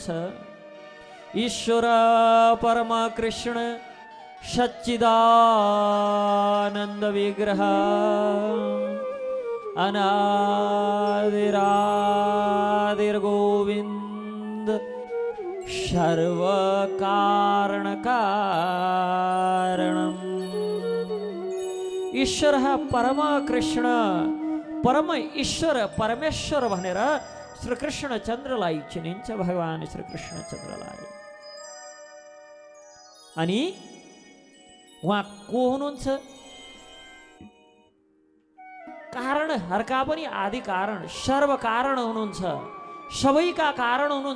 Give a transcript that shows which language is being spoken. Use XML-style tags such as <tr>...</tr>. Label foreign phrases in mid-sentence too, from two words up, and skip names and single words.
<sa>ईश्वर परम कृष्ण सच्चिदानंद विग्रह अनादिरादिर्गोविंद सर्व कारण कारणम्।</sa> <ne>ईश्वर परम कृष्ण, परम ईश्वर परमेश्वर भनेर श्री कृष्णचन्द्रलाई चिनिन्छ भगवान श्री कृष्णचन्द्रलाई। अनि उहाँ को हुनुहुन्छ? कारणहरूका पनि आदि कारण, सर्व कारण हुनुहुन्छ, सबैका कारण हुनुहुन्छ।</ne>